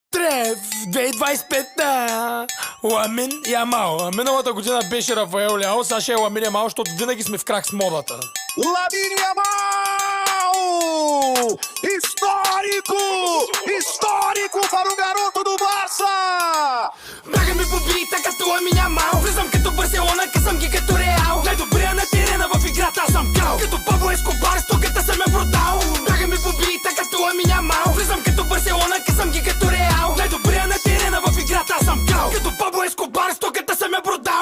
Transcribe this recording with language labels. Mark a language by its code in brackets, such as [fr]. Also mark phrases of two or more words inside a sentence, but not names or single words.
[bg] Утре в 2025 Ламин Ямал. Миналата година беше Рафаел Ляо, сега ще е Ламин Ямал, защото винаги сме в крак с модата. [pt] Lamine Yamal! Histórico! Histórico para o garoto do Barça! [bg] Бягаме по бита като Ламин Ямал. Влизам като Барселона, късам ги като Реал. Най-добрия на терена в играта, аз съм кал. Като Пабло Ескобар, стоката съм е продал. Бягаме по бита като Ламин Ямал. Влизам като Барселона, късам ги като Реал. Най-добрия на терена в играта, аз съм кал. Като Пабло Ескобар, стоката съм е продал.